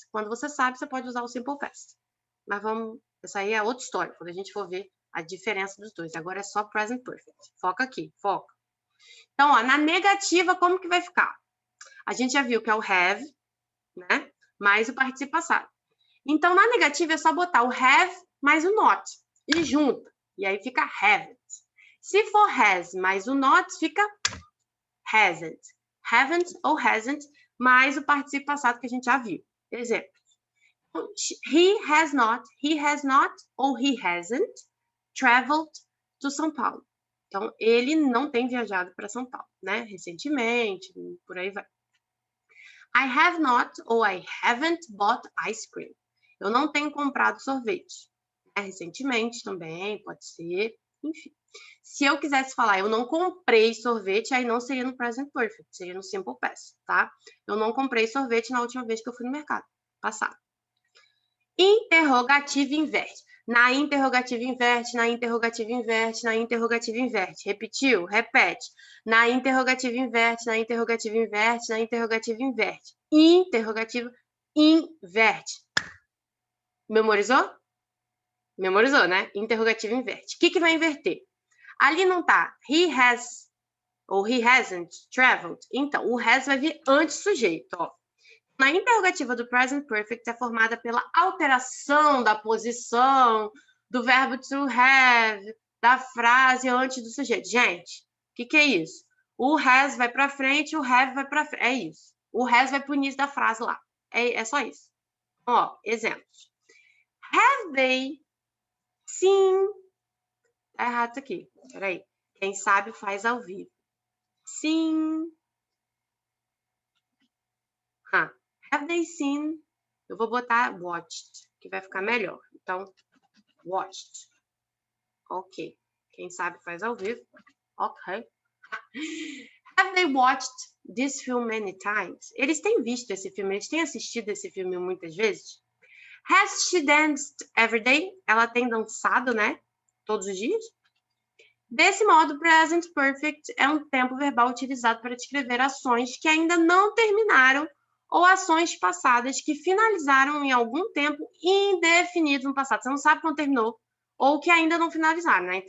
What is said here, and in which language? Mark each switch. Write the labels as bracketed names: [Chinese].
[Portuguese] Quando você sabe, você pode usar o simple past. Mas vamos, essa aí é outra história, quando a gente for ver a diferença dos dois. Agora é só present perfect. Foca aqui, foca. Então, ó, na negativa, como que vai ficar? A gente já viu que é o have, né? Mais o participio passado. Então, na negativa, é só botar o have mais o not. E junta. E aí fica haven't. Se for has mais o not, fica hasn't. Haven't ou hasn't mais o participio passado que a gente já viu. Exemplo. [English] He has not [Portuguese] ou [English] he hasn't traveled to São Paulo. [Portuguese] Então, ele não tem viajado para São Paulo, né? Recentemente, por aí vai. [English] I have not [Portuguese] ou [English] I haven't bought ice cream. [Portuguese] Eu não tenho comprado sorvete. Recentemente também, pode ser, enfim. Se eu quisesse falar, eu não comprei sorvete, aí não seria no present perfect, seria no simple past, tá? Eu não comprei sorvete na última vez que eu fui no mercado, passado. Interrogativo inverso. Na interrogativa inverte, na interrogativa inverte, na interrogativa inverte. Repetiu? Repete. Na interrogativa inverte, na interrogativa inverte, na interrogativa inverte. Interrogativa inverte. Memorizou? Memorizou, né? Interrogativa inverte. O que vai inverter? Ali não tá [English] he has [Portuguese] ou [English] he hasn't traveled. [Portuguese] Então, o has vai vir antes do sujeito, ó. Na interrogativa do present perfect é formada pela alteração da posição do verbo to have, da frase antes do sujeito. Gente, o que é isso? O has vai para frente, o have vai para frente. É isso. O has vai para o início da frase lá. É só isso. Ó, exemplos. [English] Have they seen... [Portuguese] Tá errado isso aqui. Peraí. Quem sabe faz ao vivo. Seen... [English] Have they seen? [Portuguese] Eu vou botar watched, que vai ficar melhor. Então, watched. Ok. Quem sabe faz ao vivo. Ok. [English] Have they watched this film many times? [Portuguese] Eles têm visto esse filme, eles têm assistido esse filme muitas vezes. [English] Has she danced every day? [Portuguese] Ela tem dançado, né? Todos os dias. Desse modo, present perfect é um tempo verbal utilizado para descrever ações que ainda não terminaram ou ações passadas que finalizaram em algum tempo indefinido no passado. Você não sabe quando terminou ou que ainda não finalizaram, né?